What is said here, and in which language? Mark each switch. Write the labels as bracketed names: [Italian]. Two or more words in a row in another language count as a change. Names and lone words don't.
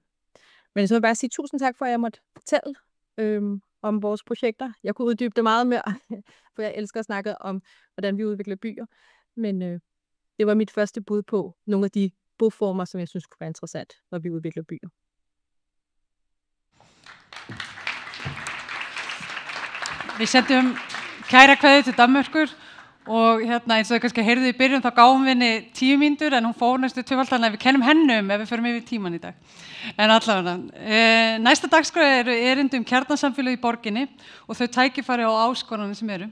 [Danish] Men så vil jeg bare sige tusind tak for, at jeg måtte fortælle om vores projekter. Jeg kunne uddybe det meget mere, for jeg elsker at snakke om, hvordan vi udvikler byer. Men det var mit første bud på nogle af de boformer, som jeg synes kunne være interessant, når vi udvikler byer. [Icelandic] Við sendum kæra kveðju til Danmerkur og eins og þau kannski heyrðu í byrjun þá gáum við henni 10 mínútur en hún fór næstu tvöfaldan ef við kennum henni ef við förum yfir tíman í dag. En allavega, næsta dagskrá eru erindi kjarnasamfélög í borginni og þau tækifæri og áskoranir sem eru.